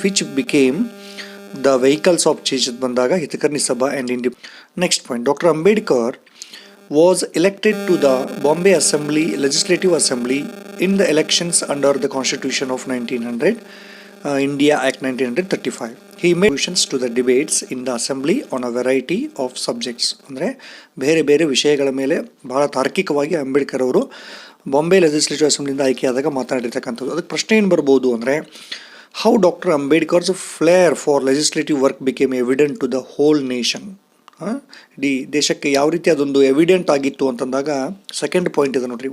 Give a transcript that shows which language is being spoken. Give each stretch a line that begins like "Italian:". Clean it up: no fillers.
English: which became the vehicles of change
Kannada: ಅಂತ ಬಂದಾಗ
English: Hitakarini Sabha and next point, doctor Ambedkar was elected to the Bombay assembly legislative assembly in the elections under the constitution of 1900 India Act 1935. He made contributions to the debates in the assembly on a variety of subjects.
Kannada: ಅಂದರೆ ಬೇರೆ ಬೇರೆ ವಿಷಯಗಳ ಮೇಲೆ ಬಹಳ ತಾರ್ಕಿಕವಾಗಿ ಅಂಬೇಡ್ಕರ್ ಅವರು Bombay legislative ಅಸೆಂಬ್ಲಿಯಿಂದ ಆಯ್ಕೆಯಾದಾಗ ಮಾತನಾಡಿರ್ತಕ್ಕಂಥದ್ದು. ಅದಕ್ಕೆ ಪ್ರಶ್ನೆ ಏನು ಬರ್ಬೋದು ಅಂದರೆ,
English: How doctor Ambedkar's flair for legislative work became evident to the whole nation.
Kannada: ಇಡೀ ದೇಶಕ್ಕೆ ಯಾವ ರೀತಿ ಅದೊಂದು ಎವಿಡೆಂಟ್ ಆಗಿತ್ತು ಅಂತಂದಾಗ ಸೆಕೆಂಡ್ ಪಾಯಿಂಟ್ ಇದೆ ನೋಡ್ರಿ.